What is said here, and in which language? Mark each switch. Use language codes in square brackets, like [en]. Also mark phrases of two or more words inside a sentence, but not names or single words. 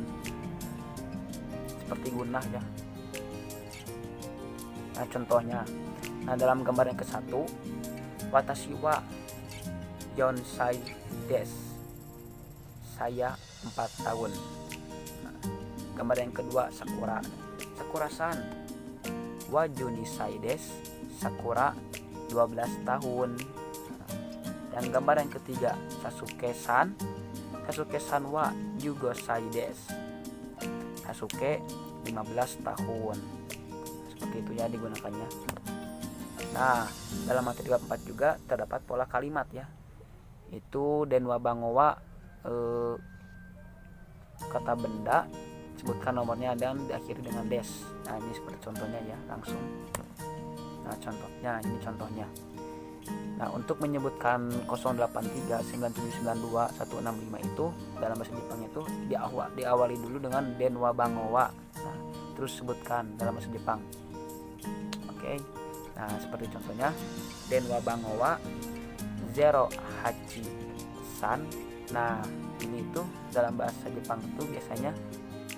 [id] Seperti gunah ya. Nah, contohnya. Nah, dalam gambar yang ke-1, [ja] 私 は 四歳 です, [id] saya 4 tahun. Nah, gambar yang kedua sakura, [ja] さくらさん は 十二歳 です, [id] sakura 12 tahun. Nah, yang gambar yang ketiga sasuke-san, [ja] サスケさん は 十五歳 です, [id] sasuke 15 tahun. Seperti itu ya digunakannya. Nah, dalam materi bab 4 juga terdapat pola kalimat ya. Itu [ja] 電話 番号は, [id] kata benda, sebutkan nomornya dan diakhiri dengan des. Nah, ini seperti contohnya ya, langsung. Nah, contohnya ini contohnya. Nah, untuk menyebutkan 083 9792 165 itu dalam bahasa Jepang itu diawali dulu dengan [ja] 電話 番号は. [id] Nah, terus sebutkan dalam bahasa Jepang. Oke. Nah, seperti contohnya [ja] 電話 番号は 0 八 三. [id] Nah, ini tuh dalam bahasa Jepang itu biasanya